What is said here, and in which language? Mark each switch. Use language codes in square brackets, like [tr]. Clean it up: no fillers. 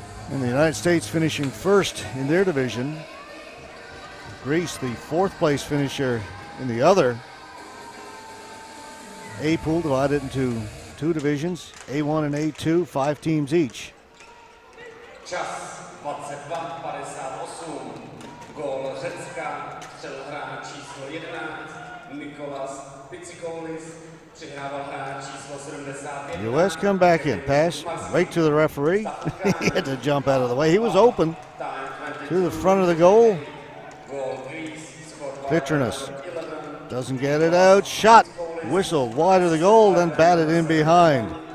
[en] And the United States finishing first in their division. Greece, the 4th place finisher in the other. A pool divided into 2 divisions, A1 and A2, 5 teams each. [cs] Čas 22:58. Gól Řecka, střel hráč číslo 11, Nikolas Pitsikoulis, přihrával hráč číslo 71. [en] US come back in, pass right to the referee. He had to jump out of the way. He was open to the front of the goal. Pitrinus doesn't get it out. Shot, whistled wide of the goal, then batted in behind.